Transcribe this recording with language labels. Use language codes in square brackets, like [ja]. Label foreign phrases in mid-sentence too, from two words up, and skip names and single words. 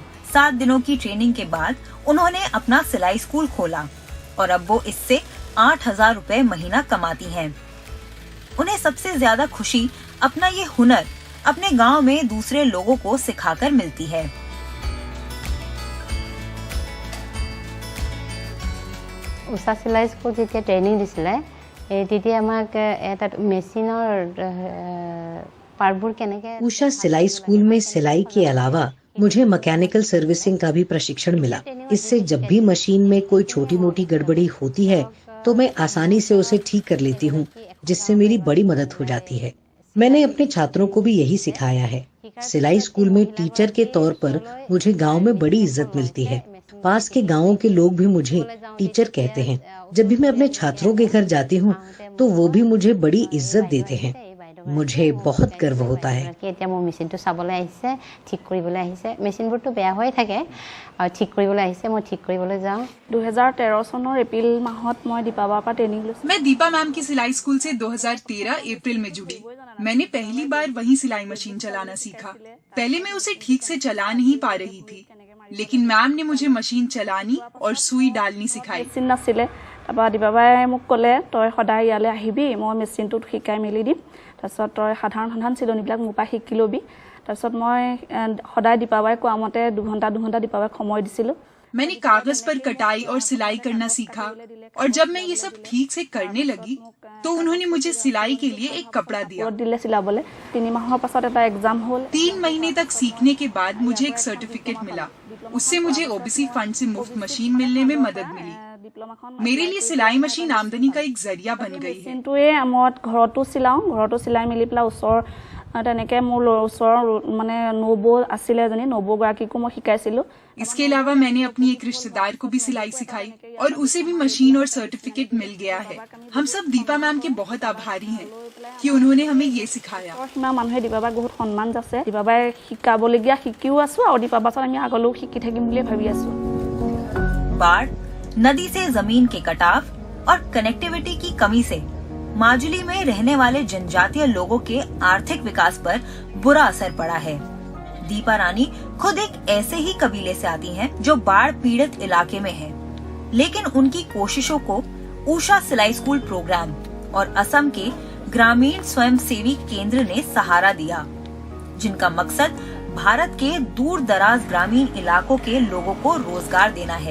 [hi] 7 दिनों की ट्रेनिंग के बाद उन्होंने अपना सिलाई स्कूल खोला और अब वो इससे 8,000 रुपए महीना कमाती हैं। उन्हें सबसे ज्यादा खुशी अपना ये हुनर अपने गांव में दूसरे लोगों को सिखाकर मिलती है। [as] उषा सिलाई स्कूल যেতিয়া ट्रेनिंग দিছিলে তেতিয়া আমাক এটা মেচিনৰ পাৰ্টবোৰ কেনেকে [hi] उषा सिलाई स्कूल में सिलाई के अलावा मुझे मैकेनिकल सर्विसिंग का भी प्रशिक्षण मिला। इससे जब भी मशीन में कोई छोटी मोटी गड़बड़ी होती है तो मैं आसानी से उसे ठीक कर लेती हूँ, जिससे मेरी बड़ी मदद हो जाती है। मैंने अपने छात्रों को भी यही सिखाया है। सिलाई स्कूल में टीचर के तौर पर मुझे गांव में बड़ी इज्जत मिलती है। पास के गांवों के लोग भी मुझे टीचर कहते हैं। जब भी मैं अपने छात्रों के घर जाती हूँ तो वो भी मुझे बड़ी इज्जत देते हैं। मुझे बहुत गर्व होता है। [as] 2013 চনৰ এপ্ৰিল মাহত মই দীপাবাৰ পৰা ট্ৰেনিंग লৈছোঁ। [hi] मैं दीपा मैम की सिलाई स्कूल से 2013 अप्रैल में जुड़ी। मैंने पहली बार वहीं सिलाई मशीन चलाना सीखा। पहले मैं उसे ठीक से चला नहीं पा रही थी, लेकिन मैम ने मुझे मशीन चलानी और सुई डालनी सिखाई। [as] মেচিন নাছিলে, তাৰপৰা দীপাবাই মোক ক'লে তই সদায় ইয়ালৈ আহিবি, মই মেচিনটোত শিকাই মেলি দিম। তাৰপিছত তই সাধাৰণ চিলনিবিলাক মোৰ পৰা শিকি ল'বি। তাৰপিছত মই সদায় দীপাবাই কোৱা মতে 2 ঘণ্টা দীপাবাইক সময় দিছিলোঁ। [hi] मैंने कागज पर कटाई और सिलाई करना सीखा और जब मैं ये सब ठीक से करने लगी तो उन्होंने मुझे सिलाई के लिए एक कपड़ा दिया। [as] 3 माहৰ পাছত এটা एग्जाम হ'ল। [hi] 3 महीने तक सीखने के बाद मुझे एक सर्टिफिकेट मिला। उससे मुझे ओबीसी फंड से मुफ्त मशीन मिलने में मदद मिली। मेरे लिए सिलाई मशीन आमदनी का एक जरिया बन गई है। [as] মই ঘৰতো চিলাই মেলি পেলাই ওচৰ তেনেকে মোৰ ওচৰৰ মানে নবৌ আছিলে এজনী নবৌগৰাকীকো মই শিকাইছিলো। [hi] इसके अलावा मैंने अपनी एक रिश्तेदार को भी सिलाई सिखाई और उसे भी मशीन और सर्टिफिकेट मिल गया है। हम सब दीपा मैम के बहुत आभारी हैं कि उन्होंने हमें ये सिखाया। [as] সীমা মানুহে দীপাবাক বহুত সন্মান আছে। দীপাবাই শিকাবলগীয়া শিকিও আছো আৰু দীপা পাছত আমি আগলৈও শিকি থাকিম বুলি ভাবি আছো। [hi] बाढ़, नदी से जमीन के कटाव और कनेक्टिविटी की कमी से माजुली में रहने वाले जनजातीय लोगों के आर्थिक विकास पर बुरा असर पड़ा है। दीपा रानी खुद एक ऐसे ही कबीले से आती हैं जो बाढ़ पीड़ित इलाके में है, लेकिन उनकी कोशिशों को उषा सिलाई स्कूल प्रोग्राम और असम के ग्रामीण स्वयंसेवी केंद्र ने सहारा दिया, जिनका मकसद भारत के दूर दराज ग्रामीण इलाकों के लोगों को रोजगार देना है।